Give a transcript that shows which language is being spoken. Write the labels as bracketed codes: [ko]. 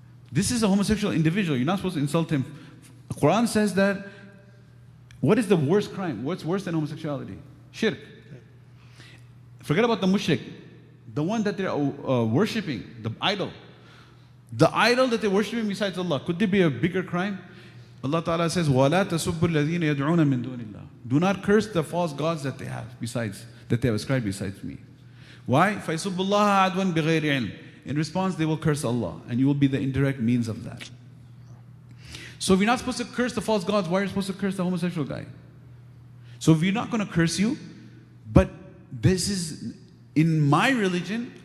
[en] This is a homosexual individual. You're not supposed to insult him. The Quran says that, what is the worst crime? What's worse than homosexuality? Shirk. Forget about the mushrik, the one that they're worshipping, the idol. The idol that they're worshipping besides Allah. Could there be a bigger crime? [ar] Allah Ta'ala says, وَلَا تَسُبُّ الَّذِينَ يَدْعُونَ مِن دُونِ اللَّهِ. [en] Do not curse the false gods that they have ascribed besides me. [ar] Why? فَيْسُبُّ اللَّهَ عَدْوًا بِغَيْرِ عِلْمٍ. [en] In response, they will curse Allah, and you will be the indirect means of that. So if you're not supposed to curse the false gods, why are you supposed to curse the homosexual guy? So if you're not going to curse you, but this is, in my religion,